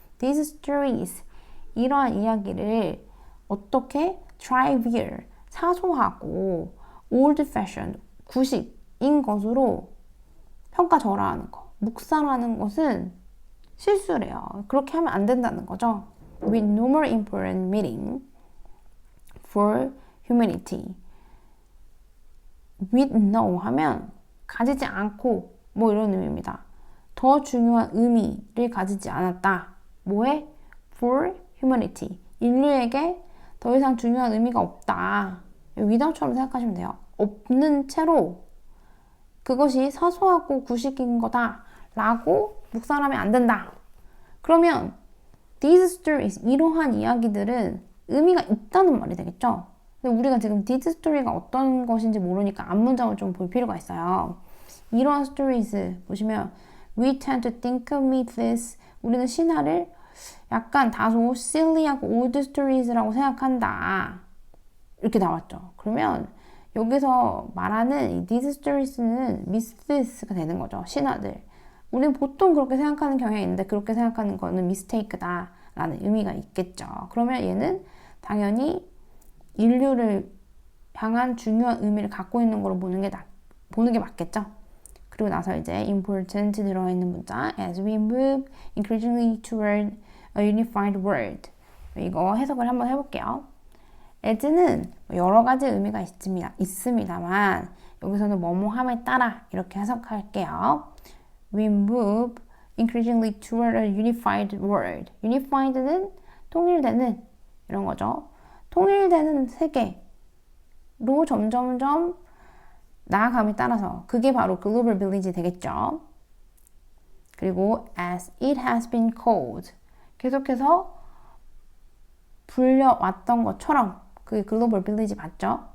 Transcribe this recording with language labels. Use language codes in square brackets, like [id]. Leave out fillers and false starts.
[en] These stories. [ko] 이러한 이야기를 어떻게 trivial. 사소하고 old-fashioned, 구식인 것으로 평가절하하는 거. 묵살하는 것은 실수래요. 그렇게 하면 안 된다는 거죠. [en] With no more important meaning for humanity. [ko] With no 하면 가지지 않고 뭐 이런 의미입니다. 더 중요한 의미를 가지지 않았다. 뭐에? [en] For humanity. [ko] 인류에게 더 이상 중요한 의미가 없다. without처럼 생각하시면 돼요. 없는 채로 그것이 사소하고 구식인 거다 라고 묵살하면 안 된다. 그러면 these stories, 이러한 이야기들은 의미가 있다는 말이 되겠죠. 근데 우리가 지금 these story가 어떤 것인지 모르니까 앞문장을 좀 볼 필요가 있어요. 이러한 stories 보시면 [en] we tend to think of myths, [ko] 우리는 신화를 약간 다소 silly하고 [en] old stories [ko] 라고 생각한다. 이렇게 나왔죠. 그러면 여기서 말하는 이 these stories는 myths가 되는 거죠. 신화들. 우리는 보통 그렇게 생각하는 경향이 있는데 그렇게 생각하는 거는 mistake다 라는 의미가 있겠죠. 그러면 얘는 당연히 인류를 향한 중요한 의미를 갖고 있는 걸로 보는 게 맞겠죠. 그리고 나서 이제 [en] important [ko] 들어있는 문자 [en] as we move increasingly toward a unified world. [ko] 이거 해석을 한번 해볼게요. as는 여러 가지 의미가 있습니다만 여기서는 뭐뭐함에 따라 이렇게 해석할게요. [en] We move increasingly toward a unified world. [ko] unified는 통일되는 이런 거죠. 통일되는 세계로 점점점 나아감에 따라서 그게 바로 글로벌 빌리지 되겠죠. 그리고 [en] as it has been called [ko] 계속해서 불려왔던 것처럼 그게 글로벌 빌리지 맞죠?